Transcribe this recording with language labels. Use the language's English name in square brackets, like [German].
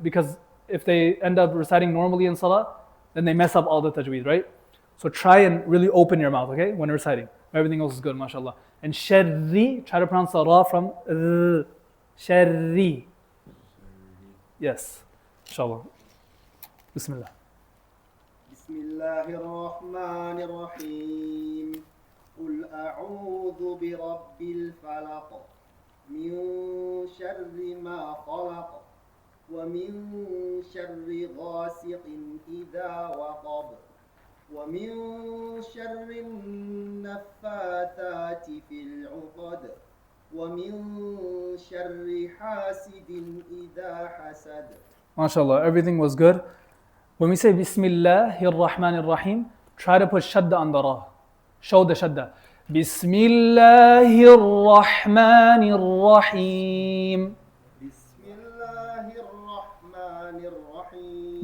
[English] Because if they end up reciting normally in salah, then they mess up all the tajweed, right? So try and really open your mouth, okay, when reciting. Everything else is good, mashallah. And sharri, try to pronounce the ra from sharri. Yes, inshallah. Bismillah. [Arabic] بسم الله الرحمن الرحيم قل أعوذ برب الفلق من شر ما خلق ومن شر غاسق إذا وقب ومن شر النفاثات في العقد ومن شر حاسد إذا حسد. [English] MashaAllah, everything was good. When we say Bismillahir Rahmanir Rahim, try to put shadda on the ra. Show the shadda. [Arabic] Bismillahir Rahmanir Rahim. بسم الله الرحمن الرحيم.